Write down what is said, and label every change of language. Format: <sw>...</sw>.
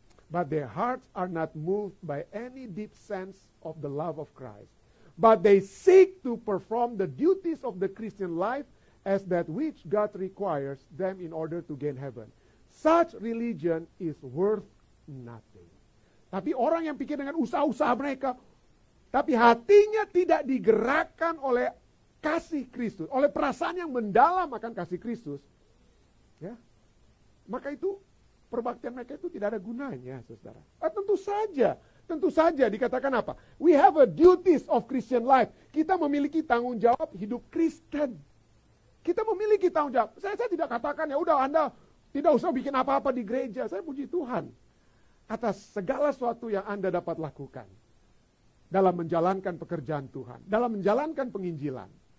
<en>But their hearts are not moved by any deep sense of the love of Christ. But they seek to perform the duties of the Christian life as that which God requires them in order to gain heaven. Such religion is worth nothing.</en> <id>Tapi orang yang pikir dengan usaha-usaha mereka, tapi hatinya tidak digerakkan oleh kasih Kristus, oleh perasaan yang mendalam akan kasih Kristus, ya, maka itu perbaktian mereka itu tidak ada gunanya, saudara. Tentu saja dikatakan apa?</id> <en>We have a duties of Christian life.</en> <id>Kita memiliki tanggung jawab hidup Kristen. Kita memiliki tanggung jawab. Saya tidak katakan ya udah Anda tidak usah bikin apa-apa di gereja. Saya puji Tuhan atas segala sesuatu yang Anda dapat lakukan dalam menjalankan pekerjaan Tuhan, dalam menjalankan penginjilan.</id>